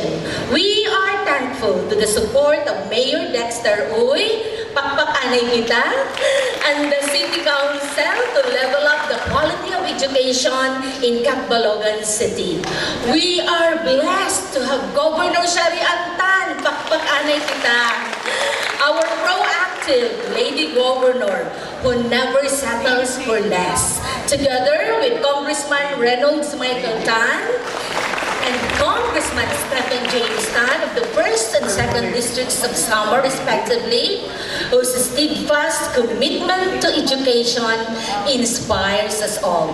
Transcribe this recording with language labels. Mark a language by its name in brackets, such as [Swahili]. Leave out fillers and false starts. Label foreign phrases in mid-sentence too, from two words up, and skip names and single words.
[English] We are thankful to the support of Mayor Dexter Uy, [Waray] pakpakanay kita, [English] and the City Council to level up the quality of education in Catbalogan City. We are blessed to have Governor Shari Antan, [Waray] pakpakanay kita, [English] our proactive Lady Governor who never settles for less, together with Congressman Reynolds Michael Tan and Congressman Stephen James Tan of the 1st and 2nd Districts of Samar, respectively, whose steadfast commitment to education inspires us all.